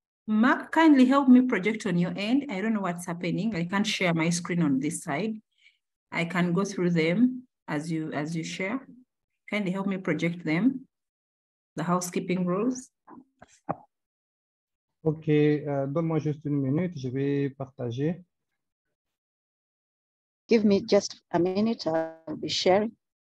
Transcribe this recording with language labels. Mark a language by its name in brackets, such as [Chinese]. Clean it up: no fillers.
[English] Mark, kindly help me project on your end. I don't know what's happening. I can't share my screen on this side. I can go through them as you share. Kindly help me project them, the housekeeping rules. [French] Ok, donne-moi juste une minute, je vais partager. [English] Give me just a minute, I'll be sharing.